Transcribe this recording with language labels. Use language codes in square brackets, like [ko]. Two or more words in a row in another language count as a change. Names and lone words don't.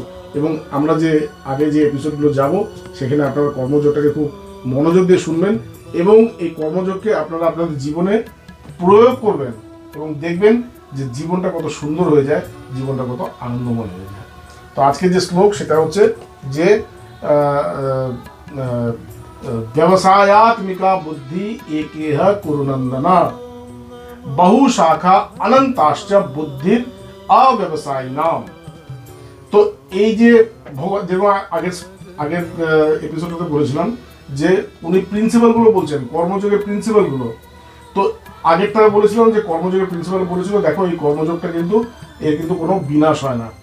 [bn] এবং আমরা যে আগে যে এপিসোডগুলো যাব, সেখানে আপনারা কর্মযোগটাকে খুব মনোযোগ দিয়ে শুনবেন, এবং এই কর্মযোগকে আপনারা আপনাদের জীবনে প্রয়োগ করবেন, এবং দেখবেন যে জীবনটা কত সুন্দর হয়ে যায়, জীবনটা কত আনন্দময় হয়ে যায়। তো আজকে যে শ্লোক সেটা হচ্ছে যে [sa] व्यवसायात्मिका बुद्धि एकेह कुरुनंदना बहु शाखा अनंताश्च बुद्धिर अव्यवसायी नाम। [bn] তো এই যে যেমন আগের এপিসোডটাতে বলেছিলাম যে উনি প্রিন্সিপালগুলো বলছেন, কর্মযোগের প্রিন্সিপালগুলো। তো আগেরটা বলেছিলাম যে কর্মযোগের প্রিন্সিপাল বলেছিল, দেখো এই কর্মযোগটা কিন্তু এর কিন্তু কোনো বিনাশ হয় না।